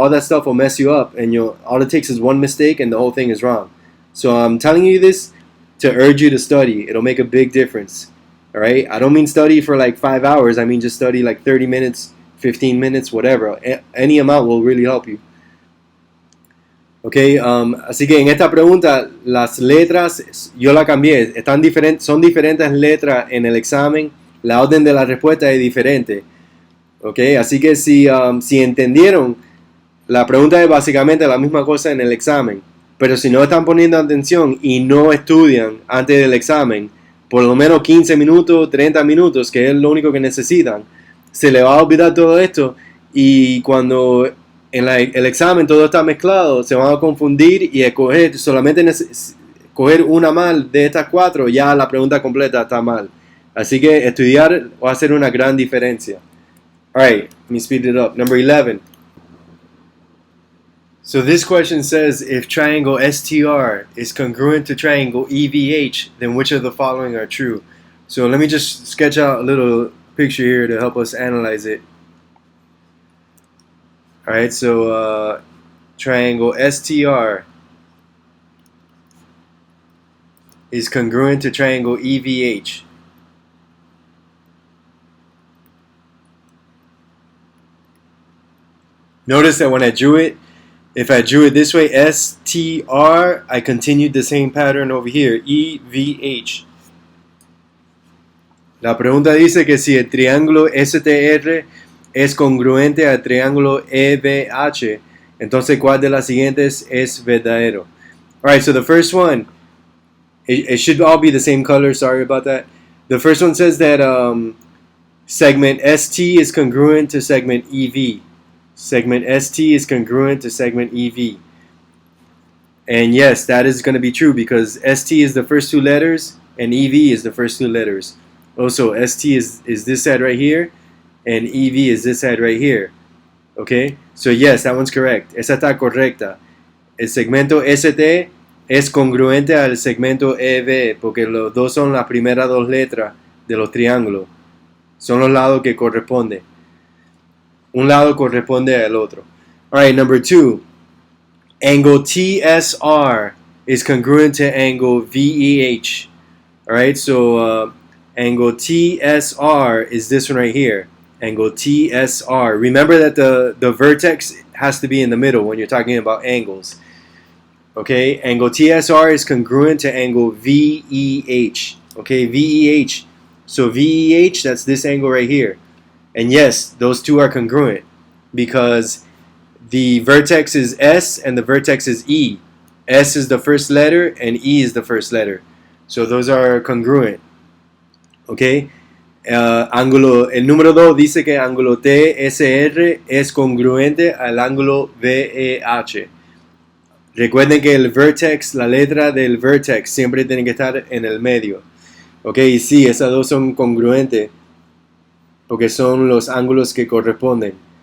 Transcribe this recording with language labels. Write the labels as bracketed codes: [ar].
[en] All that stuff will mess you up, and all it takes is one mistake, and the whole thing is wrong. So I'm telling you this to urge you to study. It'll make a big difference. All right, I don't mean study for like 5 hours. I mean just study like 30 minutes, 15 minutes, whatever. Any amount will really help you. [es] Okay, así que en esta pregunta las letras yo la cambié, son diferentes letras en el examen, la orden de la respuesta es diferente. Okay, así que si entendieron, la pregunta es básicamente la misma cosa en el examen, pero si no están poniendo atención y no estudian antes del examen, por lo menos 15 minutos, 30 minutos, que es lo único que necesitan, se le va a olvidar todo esto, y cuando en el examen todo está mezclado, se van a confundir y solamente coger una mal de estas 4, ya la pregunta completa está mal. Así que estudiar va a hacer una gran diferencia. [en] Alright, let me speed it up. Number 11. So this question says, if triangle STR is congruent to triangle EVH, then which of the following are true? So let me just sketch out a little picture here to help us analyze it. Alright, so triangle STR is congruent to triangle EVH. Notice that when I drew it, if I drew it this way, STR, I continued the same pattern over here, EVH. [es] La pregunta dice que si el triángulo STR es congruente al triángulo EVH, entonces ¿cuál de las siguientes es verdadero? [en] Alright, so the first one, it should all be the same color, sorry about that. The first one says that segment ST is congruent to segment EV. Segment ST is congruent to segment EV. And yes, that is going to be true because ST is the first 2 letters and EV is the first 2 letters. Also, ST is this side right here and EV is this side right here. Okay? So yes, that one's correct. [es] Esa está correcta. El segmento ST es congruente al segmento EV porque los dos son las primeras 2 letras de los triángulos. Son los lados que corresponden. Un lado corresponde al otro. [en] Alright, number 2. Angle TSR is congruent to angle VEH. Alright, so angle TSR is this one right here. Angle TSR. Remember that the vertex has to be in the middle when you're talking about angles. Okay, angle TSR is congruent to angle VEH. Okay, VEH. So VEH, that's this angle right here. And yes, those 2 are congruent because the vertex is S and the vertex is E. S is the first letter and E is the first letter. So those are congruent. Okay? [es] El número 2 dice que ángulo TSR es congruente al ángulo VEH. Recuerden que el vertex, la letra del vertex siempre tiene que estar en el medio. Ok, y sí, esas 2 son congruentes porque son los ángulos que corresponden.